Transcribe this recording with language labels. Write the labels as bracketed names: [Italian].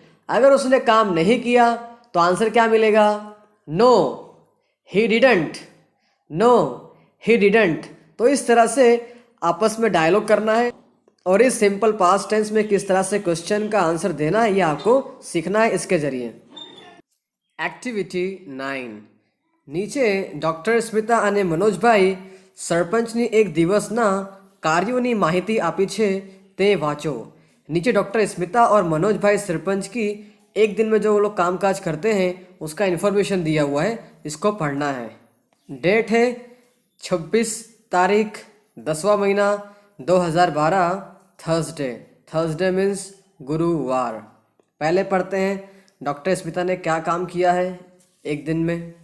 [Hindi] अगर उसने काम नहीं किया तो आंसर क्या मिलेगा [English] No he didn't, no he didn't. [Hindi] तो इस तरह से आपस में डायलॉग करना है और इस सिंपल पास्ट टेंस में किस तरह से क्वेश्चन का आंसर देना है ये आपको सीखना है इसके जरिए। [Gujarati] एक्टिविटी 9 નીચે ડૉક્ટર સ્મિતા અને મનોજભાઈ સરપંચની એક દિવસના કાર્યોની માહિતી આપી છે તે વાંચો। [Hindi] नीचे डॉक्टर स्मिता और मनोज भाई सरपंच की एक दिन में जो वो लोग कामकाज करते हैं उसका इन्फॉर्मेशन दिया हुआ है, इसको पढ़ना है। डेट है 26 तारीख 10वां महीना 2012, थर्सडे। थर्सडे मीन्स गुरुवार। पहले पढ़ते हैं डॉक्टर स्मिता ने क्या काम किया है एक दिन में।